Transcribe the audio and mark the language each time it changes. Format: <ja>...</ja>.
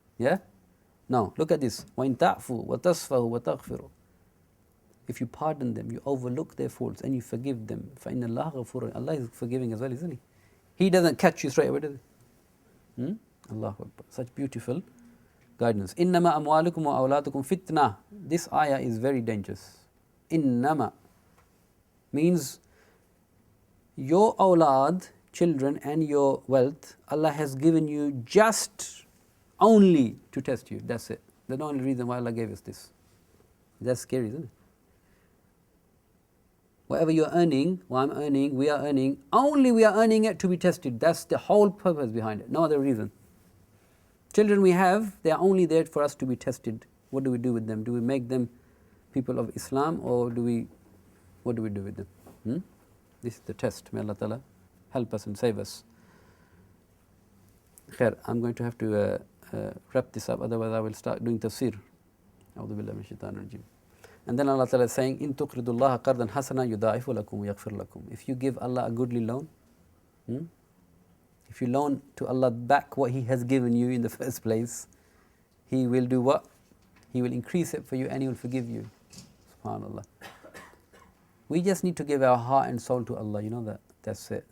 <en>Yeah? No, look at this.</en> <ar>وَإِن تَعْفُوا وَتَصْفَهُوا وَتَغْفِرُوا.</ar> <en>If you pardon them, you overlook their faults and you forgive them.</en> <ar>فَإِنَّ اللَّهَ غَفُورٌ.</ar> <en>Allah is forgiving as well, isn't He? He doesn't catch you straight away, does He? Allahu Akbar. Such beautiful guidance.</en> <ar>إِنَّمَا أَمْوَالُكُمْ وَأَوْلَادُكُمْ fitna.</ar> <en>This ayah is very dangerous. إِنَّمَا means your awlad, children and your wealth, Allah has given you just only to test you. That's it. That's the only reason why Allah gave us this. That's scary, isn't it? Whatever you're earning, what I'm earning, we are earning, only we are earning it to be tested. That's the whole purpose behind it. No other reason. Children we have, they are only there for us to be tested. What do we do with them? Do we make them people of Islam or what do we do with them? This is the test. May Allah Ta'ala help us and save us. Khair, I'm going to have to wrap this up, otherwise I will start doing tafsir.</en> <ar>A'udhu billahi minash shaitanir rajim.</ar> <en>And then Allah Ta'ala is saying,</en> <ar>إِن تُقْرِضُوا اللَّهَ قَرْضًا حَسَنًا يُضَاعِفُ لَكُمْ وَيَغْفِرْ لَكُمْ.</ar> <en>If you give Allah a goodly loan, if you loan to Allah back what He has given you in the first place, He will do what? He will increase it for you and He will forgive you. SubhanAllah. We just need to give our heart and soul to Allah, you know that. That's it.</en>